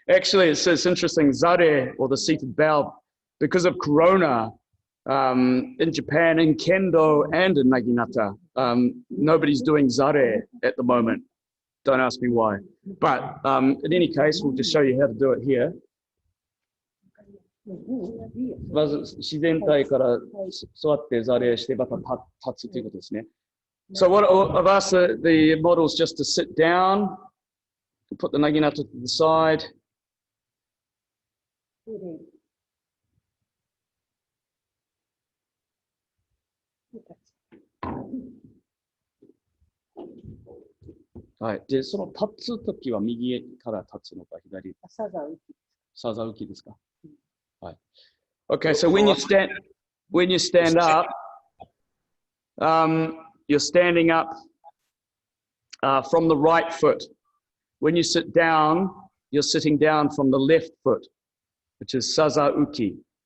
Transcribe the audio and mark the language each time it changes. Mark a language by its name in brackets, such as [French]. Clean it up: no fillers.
[English] Actually, it's interesting, zare, or the seated bow, because of Corona, in Japan, in Kendo and in Naginata, nobody's doing zare at the moment. Don't ask me why. But in any case, we'll just show you how to do it here. [Japanese] まず自然体から座って座礼してまた立つということですね。 [English] So what I've asked the models just to sit down, to put the naginata to the side. Right. [Japanese] で、その立つときは右から立つのか左？さざ浮きですか？はい。 [English] Okay, so when you stand up, you're standing up from the right foot. When you sit down, you're sitting down from the left foot, which is saza uki.